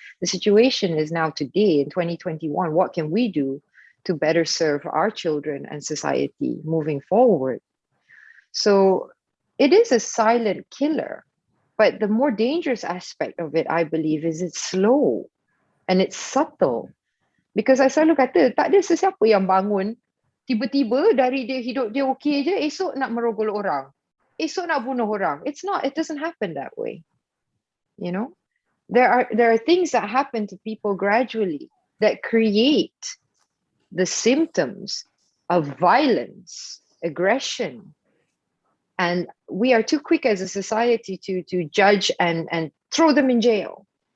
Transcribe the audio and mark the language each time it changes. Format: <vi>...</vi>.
<en>The situation is now today in 2021, what can we do to better serve our children and society moving forward? So it is a silent killer, but the more dangerous aspect of it, I believe, is it's slow and it's subtle. Because I</en> <ms>selalu kata, tak ada sesiapa yang bangun, tiba-tiba dari dia hidup dia okey je, esok nak merogol orang. Esok nak bunuh orang.</ms> <en>It doesn't happen that way. There are things that happen to people gradually that create the symptoms of violence, aggression. And we are too quick as a society to judge and throw them in jail.</en>